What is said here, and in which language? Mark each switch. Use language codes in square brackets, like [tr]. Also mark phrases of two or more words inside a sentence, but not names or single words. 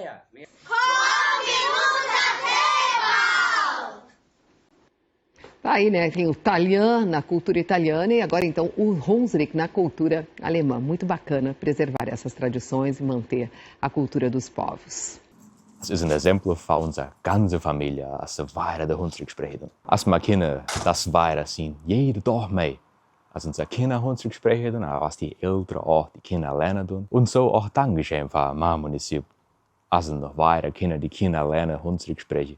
[pt] Tá aí, né? Tem o Talian na cultura italiana e agora então o Hunsrück na cultura alemã. Muito bacana preservar essas tradições e manter a cultura dos povos. [hrx] Das ist ein Exempel für unsere ganze Familie, als wir weiter den Hunsrück sprechen. Als wir Kinder das weiter sind, jeden Tag mehr. Als unsere Kinder Hunsrück sprechen, als die Eltern auch die Kinder lernen tun. Und so auch Dankeschön für mein Municip. Als noch weiter die Kinder lernen Hunsrück sprechen.